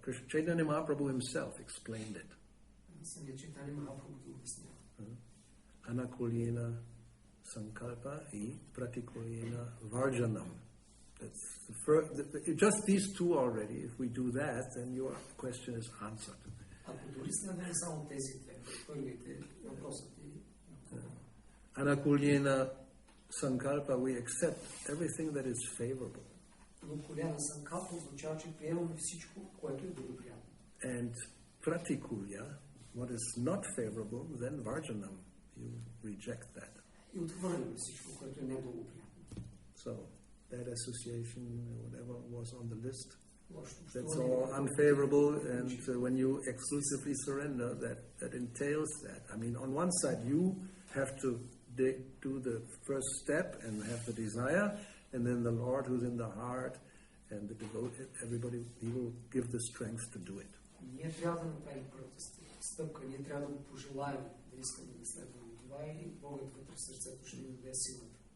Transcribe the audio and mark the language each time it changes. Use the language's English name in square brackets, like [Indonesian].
[English] Chaitanya Mahaprabhu himself explained it. [Bulgarian] Самият Чайтания Махапрабху го обяснява. [Sanskrit] Anakulena sankalpa и pratikulena varjanam. [English] That's the first, just these two already. If we do that, then your question is answered. [Bulgarian] Ако дори следваме само тези две, първите въпросът е... [Sanskrit] Anakulena sankalpa, [English] we accept everything that is favorable. [Sanskrit] Anakulena sankalpa [Bulgarian] означава, че приемаме всичко, което е благоприятно. [English] And pratikulya, what is not favorable, then varjanam. You reject that. [Bulgarian] И отхвърляме всичко, което е неблагоприятно. [English] So, that association, whatever was on the list, that's all unfavorable, and when you exclusively surrender, that entails that. I mean, on one side, you have to do the first step and have the desire, and then the Lord who's in the heart and the devoted, everybody, he will give the strength to do it. [Bulgarian] Ние трябва да направим първата стъпка, ние трябва да го пожелаем, да искаме да следваме това и Богът вътре в сърцето ще ни даде силата.